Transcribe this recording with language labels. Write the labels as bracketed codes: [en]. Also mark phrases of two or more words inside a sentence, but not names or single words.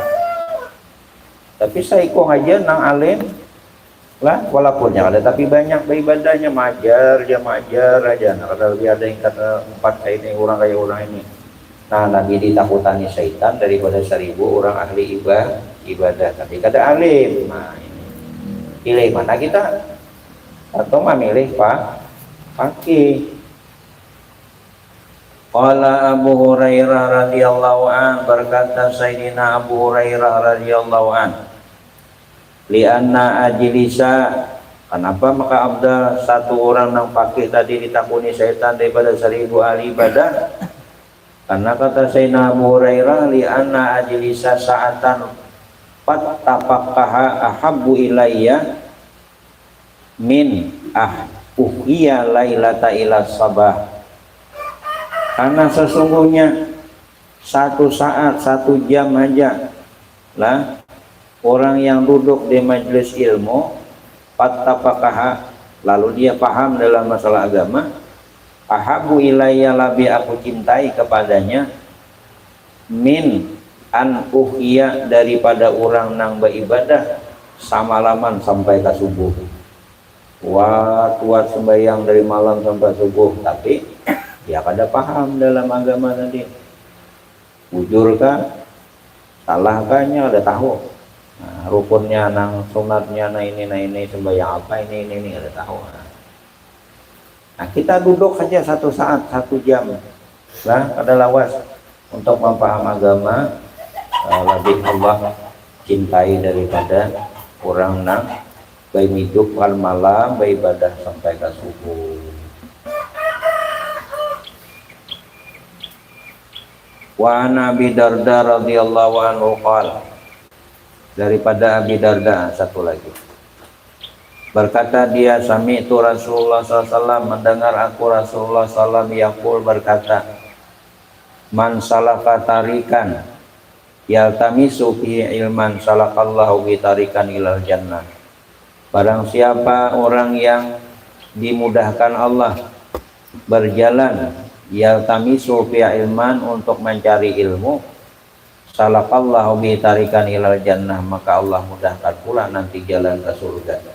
[bjn] Tapi saiko aja nang alim lah, walaupun yang ada tapi banyak beribadahnya, majar aja. Nah, kada lebih ada yang kata 4 kayak ini orang kayak orang ini. Nah lagi ditakutani syaitan daripada 1000 orang ahli ibadah tapi kada alim. Nah ini pilih mana kita, atau memilih faqih. [ar] قال أبو هريرة رضي الله عن, [bjn] berkata Sayyidina Abu Hurairah [ar] رضي الله عن, لأن أجلس, [bjn] kenapa maka abdal satu orang yang faqih tadi ditakuni syaitan daripada 1000 ahli ibadah? Karena kata Sayyidina Abu Hurairah, [ar] لأن أجلس ساعة فأتفقه أحب إلي من أحيي ليلة إلى صباح. [bjn] Karena sesungguhnya satu saat, 1 jam aja lah orang yang duduk di majelis ilmu, fattafaqaha, lalu dia paham dalam masalah agama, [ar] أحب إلي, [bjn] lebih aku cintai kepadanya, [ar] من أن أحيي, [bjn] daripada orang nang beribadah samalaman sampai ke subuh. Wah, kuat sembahyang dari malam sampai subuh tapi ya kada paham dalam agama tadi. Bujur kah, salah kahnya ada tahu. Nah, rukunnya nang sunatnya nah ini sembahyang apa ini ada tahu. Nah kita duduk saja 1 saat 1 jam lah kada lawas untuk memaham agama, lebih Allah cintai daripada orang nang baik hidup malam beribadah sampai ke subuh. [ar] وأبي الدرداء رضي الله عنه قال, [bjn] daripada Abi Darda satu lagi, Berkata dia, [ar] سمعت رسول الله [bjn] SAW, mendengar aku Rasulullah SAW yaqul berkata, [ar] من سلك طريقا يلتمس في علما سلك الله ب طريقا إلى الجنة. [bjn] Barang siapa orang yang dimudahkan Allah berjalan [ar] يلتمس في علما, [bjn] untuk mencari ilmu, [ar] سلك الله ب طريقا إلى الجنة, [bjn] maka Allah mudahkan pula nanti jalan ke surga.